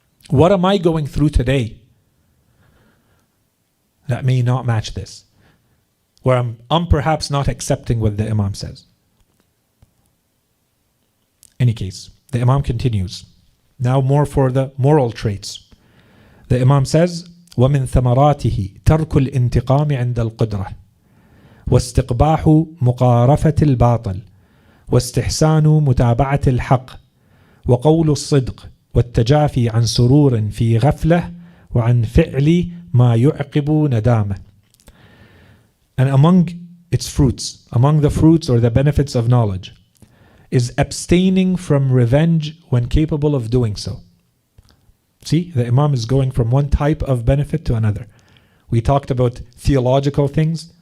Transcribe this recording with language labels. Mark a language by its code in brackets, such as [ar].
[en] What am I going through today that may not match this? Where I'm perhaps not accepting what the Imam says. Any case, the Imam continues. Now more for the moral traits. [ar] The Imam says, وَمِن ثَمَرَاتِهِ تَرْكُ الْإِنْتِقَامِ عِنْدَ الْقُدْرَةِ واستقباح مقارفة الباطل واستحسان متابعة الحق وقول الصدق والتجافي عن سرور في غفلة وعن فعل ما يعقب ندامة. [en] And among its fruits, among the fruits or the benefits of knowledge, is abstaining from revenge when capable of doing so. See, the Imam is going from one type of benefit to another. We talked about theological things.